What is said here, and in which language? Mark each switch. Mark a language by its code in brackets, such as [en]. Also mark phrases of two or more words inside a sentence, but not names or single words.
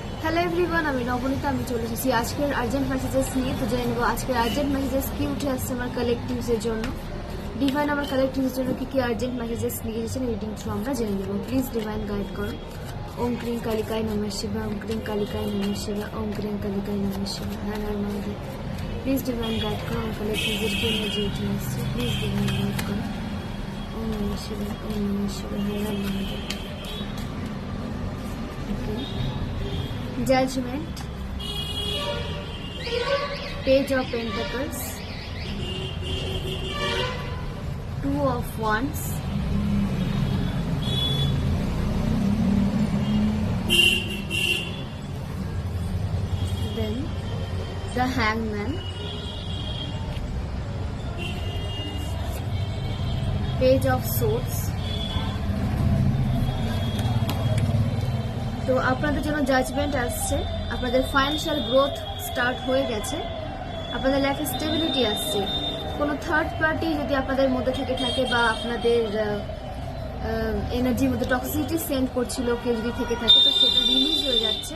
[en] Hello everyone, [bn] আমি নবনীতা। আমি চলে এসেছি আজকের [en] urgent messages [bn] নিয়ে। তো জেনে নেবো আজকের [en] urgent messages [bn] কি উঠে আসছে আমার কালেকটিভসের জন্য। ডিভাইন আমার কালেকটিভসের জন্য কি কি [en] urgent messages [bn] নিয়ে এসেছেন [en] reading through [bn] আমরা জেনে নেবো। [en] please divine guide [bn] করো। [sa] ওম ক্রিং কালিকায় নমঃ শিবায়, ওম ক্রিং কালিকায় নমঃ শিবায়, ওম ক্রিং কালিকায় নমঃ শিবায়। [bn] হ্যাঁ মহাদেব, [en] please divine guide [bn] করো আমার কালেকটিভসের কি এনার্জি উঠে আসছে। [en] please divine guide [bn] করো। [sa] ওম নমঃ শিবায়, ওম নমঃ শিবায়। [bn] হ্যাঁ মহাদেব। [en] Judgment, Page of Pentacles, Two of Wands, then the Hangman, Page of Swords. [bn] তো আপনাদের জন্য জাজমেন্ট আসছে, আপনাদের [en] financial growth start [bn] হয়ে গেছে, আপনাদের লাইফে স্টেবিলিটি আসছে। কোনো [en] third party [bn] যদি আপনাদের মধ্যে থেকে থাকে বা আপনাদের এনার্জির মধ্যে [en] toxicity send [bn] করছিল কেউ যদি থেকে থাকে, তো সেটা রিলিজ হয়ে যাচ্ছে।